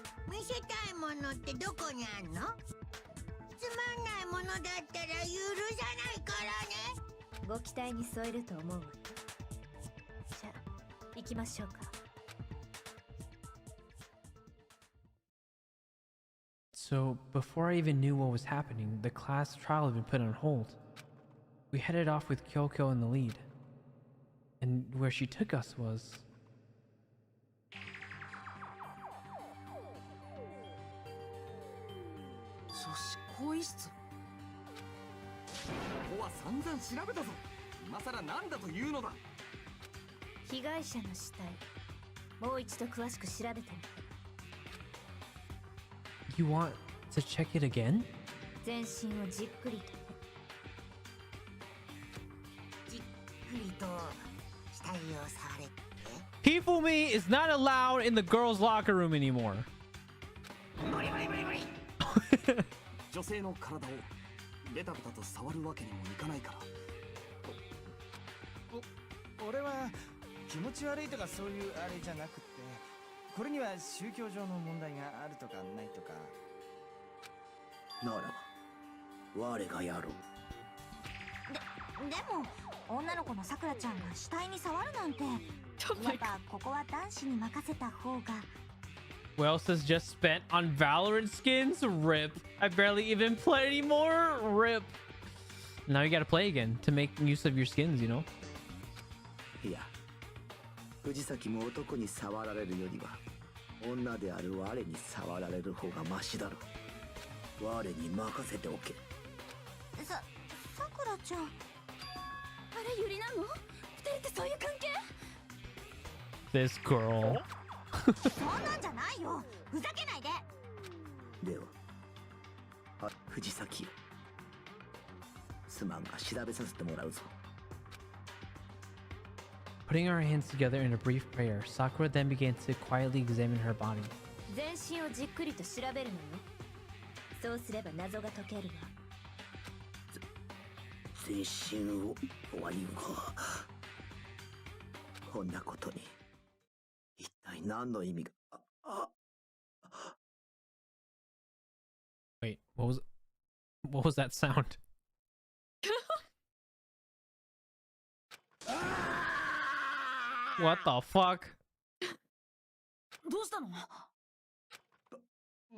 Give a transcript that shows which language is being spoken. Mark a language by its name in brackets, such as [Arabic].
[Japanese] 見せたいものってどこにあんの？つまんないものだったら許さないからね。ご期待に添えると思うわよ。じゃあ行きましょうか。 [English] So before I even knew what was happening, the class trial had been put on hold. We headed off with Kyoko in the lead. And where she took us was... [Japanese] 女子更衣室。ここは散々調べたぞ。今さらなんだというのだ。被害者の死体、もう一度詳しく調べてみて。 [English] You want to check it again? [Japanese] 全身をじっくりとね。じっくりと死体を触れって。 [English] Hifumi is not allowed in the girls' locker room anymore. [Japanese] 女性の体をベタベタと触るわけにもいかないから。俺は気持ち悪いとかそういうあれじゃなくって、これには宗教上の問題があるとかないとか。ならば我がやろう。でも女の子のさくらちゃんが死体に触るなんて、やっぱここは男子に任せた方が。 [English] Wells just spent on Valorant skins? Rip. I barely even play anymore? Rip. Now you gotta play again to make use of your skins, you know? [Japanese] いや、藤崎も男に触られるよりは女である我に触られる方がマシだろう。我に任せておけ。さくらちゃん、あれユリなの？二人ってそういう関係？ [English] This girl. [Japanese] そんなんじゃないよ。ふざけないで。では、藤崎よ。すまんが調べさせてもらうぞ。 [English] Putting our hands together in a brief prayer, Sakura then began to quietly examine her body. [Japanese] 全身をじっくりと調べるのよ。そうすれば謎が解けるわ。全身を終わりがこんなことに一体何の意味が。 [English] Wait, what was that sound? What the fuck? [Japanese] どうしたの？